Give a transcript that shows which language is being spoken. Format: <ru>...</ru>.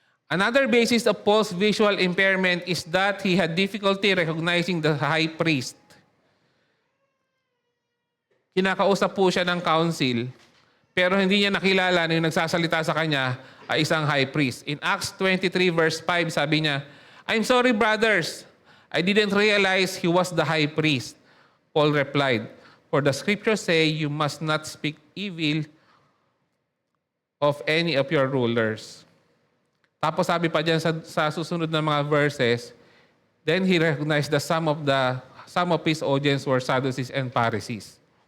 <en>Another basis of Paul's visual impairment is that he had difficulty recognizing the high priest.</en> <tl>Kinakausap po siya ng council, pero hindi niya nakilala na yung nagsasalita sa kanya ay isang high priest.</tl> <en>In Acts 23 verse 5,</en> <tl>sabi niya,</tl> <en>I'm sorry, brothers. I didn't realize he was the high priest. Paul replied, for the scriptures say you must not speak evil of any of your rulers.</en> <tl>Tapos sabi pa dyan sa susunod na mga verses,</tl> <en>then he recognized that some of his audience were Sadducees and Pharisees.</en>